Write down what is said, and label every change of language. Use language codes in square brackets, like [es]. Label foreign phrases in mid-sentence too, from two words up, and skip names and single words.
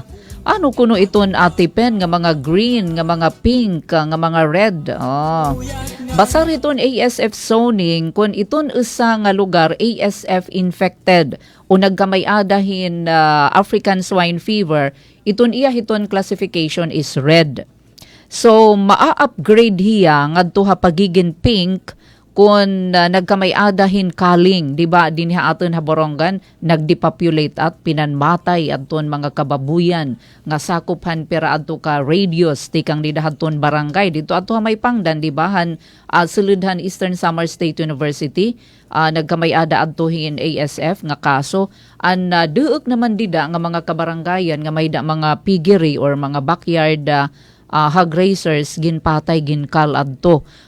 [war] Kuno iton atipen nga mga green, nga mga pink, nga mga red. Basta iton ASF zoning kung iton usa nga lugar [en] ASF infected [war] o nagkamay-adahin [en] African swine fever, [war] iton hiton [en] classification is red. [war] So maa-upgrade hiya ngadto ha pagiging pink kung nagkamay-adahin kaling, di ba, dinha aton ha Borongan, nagdepopulate at pinanmatay aton mga kababuyan, nga sakuphan pera ato ka radius, tikang didahaton barangay, dito ato ha may pangdan, di ba, suludhan Eastern Samar State University, nagkamay-ada atohin ASF nga kaso, duok naman dida nga mga kabarangayan, nga may da mga piggery or mga [en] backyard hog raisers, [war] ginpatay, ginkal adto.